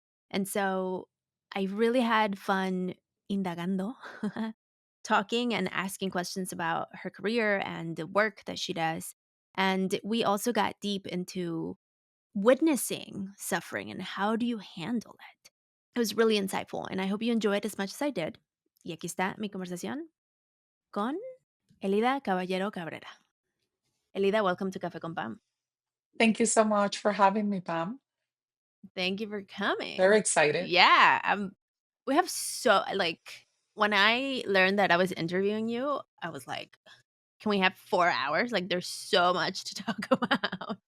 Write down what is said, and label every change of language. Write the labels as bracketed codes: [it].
[en] And so I really had fun indagando, talking and asking questions about her career and the work that she does. And we also got deep into witnessing suffering and how do you handle it. It was really insightful, and I hope you enjoyed as much as I did. [es] Y aquí está mi conversación con Elida Caballero Cabrera. [en] Elida, welcome to Café con Pam. Thank you so much for having me, Pam. Thank you for coming. Very excited. Yeah, we have when I learned that I was interviewing you, I was like, can we have 4 hours? Like, there's so much to talk about.